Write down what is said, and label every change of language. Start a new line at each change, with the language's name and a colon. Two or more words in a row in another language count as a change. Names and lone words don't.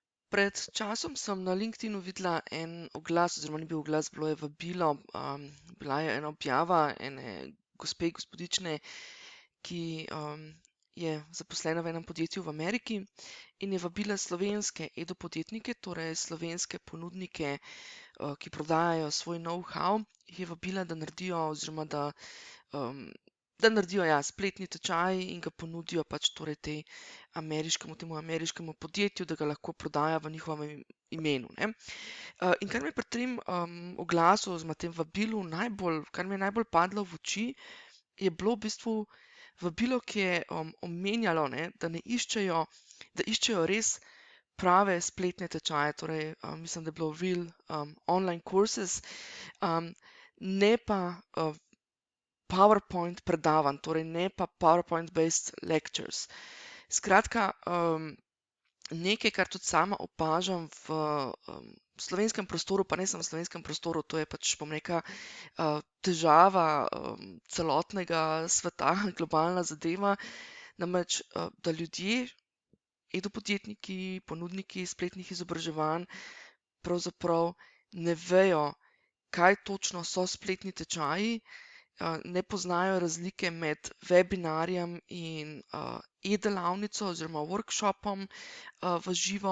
Slovenian: Pred časom sem na LinkedInu videla en oglas, oziroma ni bil oglas, bilo je vabilo, bila je ena objava ene gospe, gospodične, ki je zaposlena v enem podjetju v Ameriki in je vabila slovenske edopodjetnike, torej slovenske ponudnike, ki prodajajo svoj know-how, jih je vabila, da naredijo oziroma da naredijo spletni tečaj in ga ponudijo pač torej temu ameriškemu podjetju, da ga lahko prodaja v njihovem imenu, ne. In kar mi je pri tem oglasu oziroma tem vabilu kar mi je najbolj padlo v oči, je bilo v bistvu vabilo, ki je omenjalo, ne, da iščejo res prave spletne tečaje, torej mislim, da je bilo
English: real online courses,
Slovenian: ne pa PowerPoint predavanj, torej ne pa
English: PowerPoint-based lectures.
Slovenian: Skratka, nekaj, kar tudi sama opažam v slovenskem prostoru, pa ne samo v slovenskem prostoru, to je pač, bom rekla, težava celotnega sveta, globalna zadeva, namreč, da ljudje, edopodjetniki, ponudniki spletnih izobraževanj pravzaprav ne vejo, kaj točno so spletni tečaji, ne poznajo razlike med webinarjem in e-delavnico oziroma workshopom v živo.